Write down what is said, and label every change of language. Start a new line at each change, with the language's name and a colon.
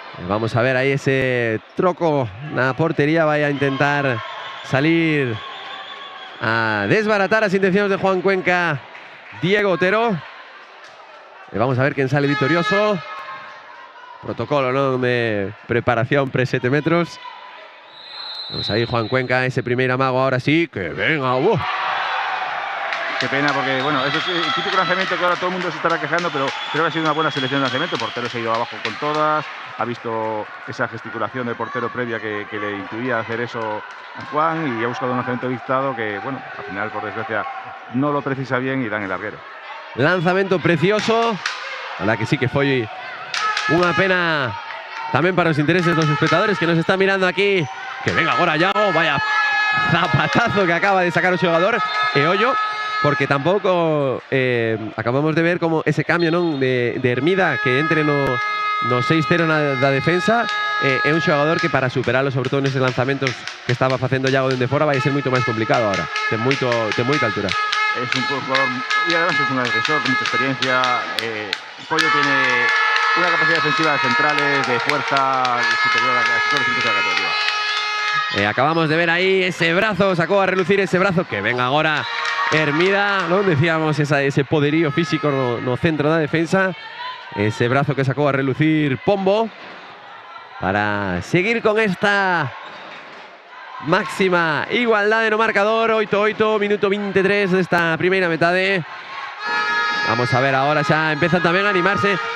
Galician: Vamos a ver aí ese troco na portería, vai a intentar salir a desbaratar as intencións de Juan Cuenca, Diego Otero. E vamos a ver quen sale victorioso. Protocolo, non, de preparación pre-7 metros.
Spanish: Vamos ahí Juan Cuenca, ese primer amago ahora sí, que venga. Qué pena porque, bueno, eso es el típico lanzamiento que ahora todo el mundo se estará quejando, pero creo que ha sido una buena selección de lanzamiento. El portero se ha ido abajo con todas, ha visto esa gesticulación del portero previa que le intuía hacer eso a Juan y ha buscado un lanzamiento dictado que, bueno, al final, por desgracia, no lo precisa bien y dan el larguero.
Galician: Lanzamento precioso, a la que sí que foi unha pena tamén para os intereses dos espectadores que nos están mirando aquí. Que venga agora Iago, vaya zapatazo que acaba de sacar o xogador. E ollo, porque tampouco acabamos de ver como ese cambio non de Hermida que entre no 6-0 da defensa. É un xogador que para superalo, sobre todo neses lanzamentos que estaba facendo Iago dende fora, vai ser moito máis complicado ahora. Ten moita altura.
Spanish: Es un jugador, y además es un agresor con mucha experiencia. Pollo tiene una capacidad defensiva de centrales, de fuerza superior a todos los equipos de la categoría. Acabamos de ver ahí ese brazo,
Galician: sacó a relucir ese brazo, que venga agora Hermida, non decíamos ese poderío físico no centro da defensa, ese brazo que sacó a relucir Pombo, para seguir con esta máxima igualdade no marcador. 8-8, minuto 23 desta primeira metade. Vamos a ver agora, xa empezan tamén a animarse.